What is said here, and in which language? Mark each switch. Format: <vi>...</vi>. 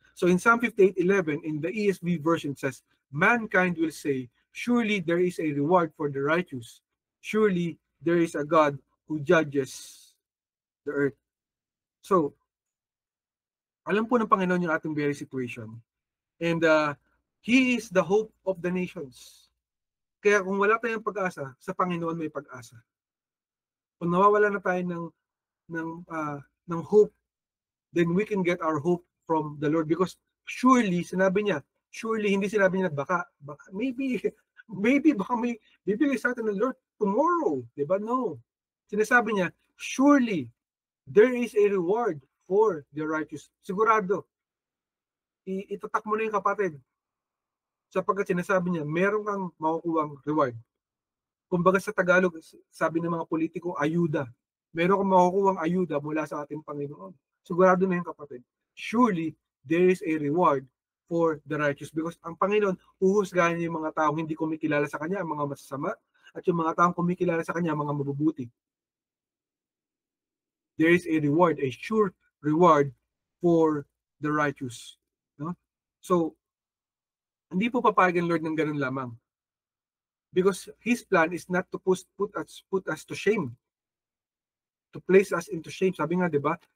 <en>So in Psalm 58:11, in the ESV version says, mankind will say, surely there is a reward for the righteous. Surely there is a God who judges the earth.</en> <tl>So, alam po ng Panginoon yung ating very situation.</tl> <en>And He is the hope of the nations.</en> <tl>Kaya kung wala tayong pag-asa, sa Panginoon may pag-asa. Kung nawawala na tayo ng hope,</tl> <en>then we can get our hope from the Lord, because surely,</en> <tl>sinabi niya, surely, hindi sinabi niya baka maybe baka may bibigay sa atin ng Lord tomorrow, di ba? No. Sinasabi niya,</tl> <en>surely there is a reward for the righteous.</en> <tl>Sigurado, itatak mo na yung kapatid, sapagkat sinasabi niya, meron kang makukuhang reward. Kumbaga sa Tagalog, sabi ng mga politiko, ayuda. Meron kang makukuhang ayuda mula sa ating Panginoon. Sigurado na yung kapatid.</tl> <en>Surely, there is a reward for the righteous, because</en> <tl>ang Panginoon, huhusgahan niya yung mga taong hindi kumikilala sa Kanya, ang mga masasama, at yung mga taong kumikilala sa Kanya, mga mabubuti.</tl> <en>There is a reward, a sure reward for the righteous. No?</en> <tl>So, hindi po papayagan Lord ng ganun lamang.</tl> <en>Because His plan is not to put us to shame, to place us into shame.</en> <tl>Sabi nga, di ba?</tl>